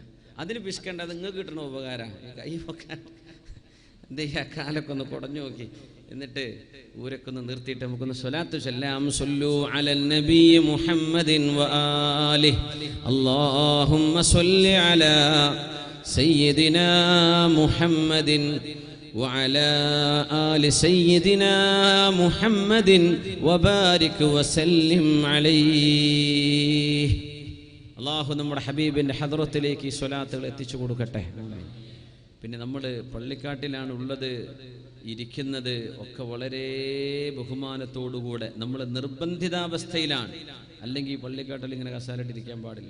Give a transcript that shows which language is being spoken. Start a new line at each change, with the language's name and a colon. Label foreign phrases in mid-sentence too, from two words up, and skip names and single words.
Malayalam: അതിന് പിശുക്കേണ്ട, അത് നിങ്ങൾക്ക് കിട്ടണ ഉപകാരം. കൈ പൊക്കാൻ എന്ത് ചെയ്യാ, കാലൊക്കെ ഒന്ന് കുടഞ്ഞു നോക്കി, എന്നിട്ട് ഊരൊക്കെ ഒന്ന് നിർത്തിയിട്ട് നമുക്കൊന്ന് സ്വലാത്ത് ചൊല്ലാം.
Arabic: صلوا على النبي محمد وآله اللهم صل على سيدنا محمد وعلى آل سيدنا محمد وبارك وسلم عليه.
Malayalam: അല്ലാഹു നമ്മുടെ ഹബീബിന്റെ ഹദ്റത്തിലേക്ക് ഈ സ്വലാത്തുകൾ എത്തിച്ചു കൊടുക്കട്ടെ. പിന്നെ നമ്മൾ പള്ളിക്കാട്ടിലാണ് ഉള്ളത്, ഇരിക്കുന്നത് ഒക്കെ വളരെ ബഹുമാനത്തോടുകൂടെ. നമ്മൾ നിർബന്ധിതാവസ്ഥയിലാണ്, അല്ലെങ്കിൽ പള്ളിക്കാട്ടിൽ ഇങ്ങനെ കസാലിട്ടിരിക്കാൻ പാടില്ല.